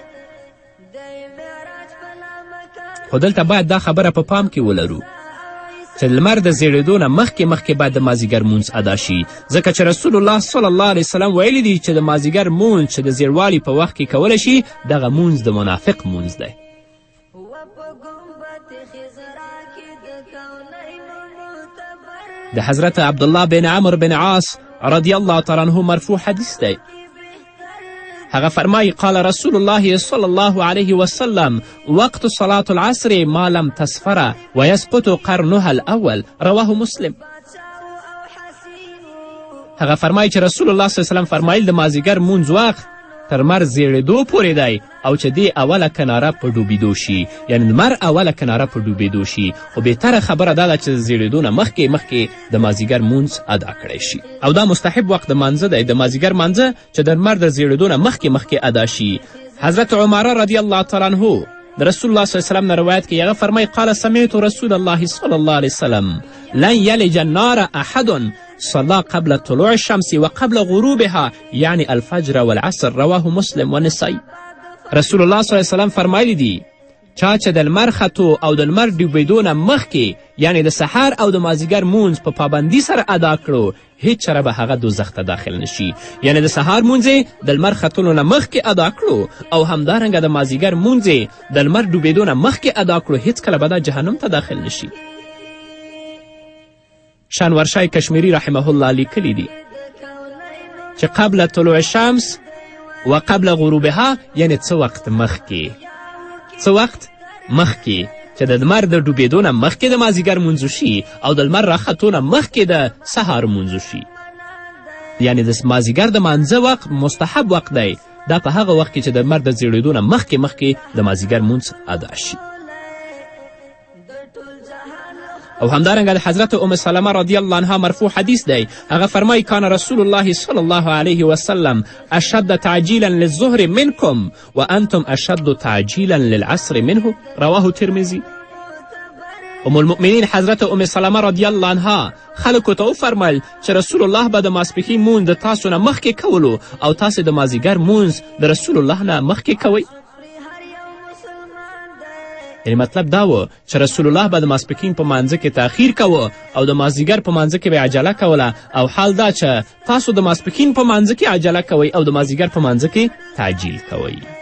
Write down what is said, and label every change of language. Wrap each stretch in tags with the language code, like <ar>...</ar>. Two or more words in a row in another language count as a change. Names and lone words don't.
<ps>خو دلته باید دا خبره په پام کې ولرو چې لمر د زیړېدو نه مخکې باید د مازدیګر مونځ ادا شي، ځکه چې رسول الله</ps> <ar>صلی الله علیه وسلم</ar> <ps>ویلی دی چې د مازدیګر مونځ چې د زیړوالي په وخت کې کولی شي دغه مونځ د منافق مونځ دی. د حضرت عبدالله بن عمر بن عاص</ps> <ar>رضی الله تعالی عنه</ar> <ps>مرفوع حدیث دی. هغه فرمایي</ps> <ar>قال رسول الله صلی الله علیه وسلم وقت صلاة العصر ما لم تصفر ويسقط قرنها الاول. رواه مسلم.</ar> <ps>هغه فرمایي چې رسول الله</ps> <ar>صلی الله علیه وسلم</ar> <ps>فرمایل د مازدیګر مونځ وخت تر لمر زیړېدو پورې دی او چې دې اوله کناره په ډوبېدو شي، یعنی لمر اوله کناره په ډوبېدو شي، خو بهتره خبره دا ده چې زیړېدو نه مخکې د مازدیګر مونځ ادا کړی شي، او دا مستحب وخت د مانځه دی، د مازدیګر مانځه چې د لمر د زیړېدو نه مخکې ادا شي.</ps> <ar>حضرت عمره رضی الله تعالی عنه</ar> <ps>د رسول الله صلی الله علیه وسلم نه روایت کې هغه فرمایي</ps> <ar>قال سمعت رسول الله صلی الله علیه وسلم لن یلج النار احد صلى قبل طلوع الشمس وقبل غروبها یعنی الفجر والعصر. رواه مسلم و نسائی.</ar> <ps>رسول الله</ps> <ar>صلی الله علیه وسلم</ar> <ps>فرمایلی دی چا چې د لمر ختو او د لمر ډوبېدو نه مخکې یعنی د سحر او د مازدیګر مونځ په پابندي سره ادا کړو هیڅ چره به هغه دوزخ ته داخل نشي، یعنی د سهار مونځ د لمر ختلو نه مخکې ادا کړو او همدارنګه د مازدیګر مونځ د لمر ډوبېدو نه مخکې ادا کړو هیڅکله به دا جهنم ته داخل نشي. شانورشای کشمیری</ps> <ar>رحمه الله</ar> <ps>لیکلی دی چې</ps> <ar>قبل طلوع الشمس و قبل غروبها</ar> <ps>یعنی څه وخت مخکې چې د لمر د ډوبېدو نه مخکې د مازدیګر مونځ شي او د لمر راختو نه مخکې د سهار مونځ شي، یعنی د مازدیګر د مانځه وخت مستحب وخت دی، دا په هغه وخت کې چې د لمر د زیړېدو نه مخکې د مازدیګر مونځ ادا شي. او همدارنګه د حضرت ام سلمه</ps> <ar>رضی الله عنها</ar> <ps>مرفوع حدیث دی. هغه فرمایي</ps> <ar>کان رسول الله صلی الله علیه وسلم اشد تعجیلا للظهر منکم وانتم اشد تعجیلا للعصر منه، رواه ترمذی. ام المؤمنین</ar> <ps>حضرت ام سلمه</ps> <ar>رضی الله عنها</ar> <ps>خلکو ته وفرمیل چې رسول الله به د ماسپښین مونځ د تاسو نه مخکې کولو او تاسې د مازدیګر مونځ د رسول الله نه مخکې کوئ. یعنې مطلب دا و چې رسول الله به د ماسپښین په مانځه کې تاخیر کوه او د مازدیګر په مانځه کې به عجله کوله، او حال دا چې تاسو د ماسپښین په مانځه کې عجله کوئ او د مازدیګر په مانځه کې تعجیل کوئ.</ps>